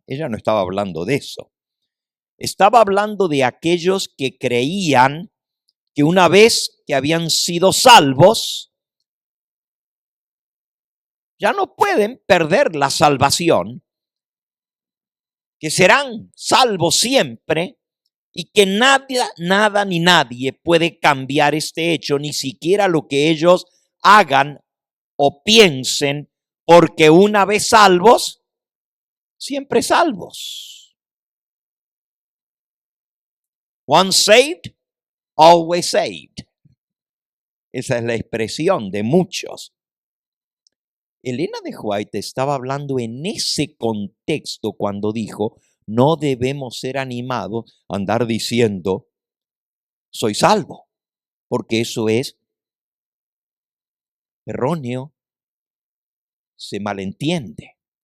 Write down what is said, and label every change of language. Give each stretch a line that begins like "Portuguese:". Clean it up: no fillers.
Spanish: Ella no estaba hablando de eso. Estaba hablando de aquellos que creían que una vez que habían sido salvos, ya no pueden perder la salvación, que serán salvos siempre y que nada ni nadie puede cambiar este hecho, ni siquiera lo que ellos hagan o piensen porque una vez salvos, siempre salvos.
English: Once saved, always saved.
Spanish: Esa es la expresión de muchos. Elena de White estaba hablando en ese contexto cuando dijo, no debemos ser animados a andar diciendo, soy salvo, porque eso es erróneo, se malentiende.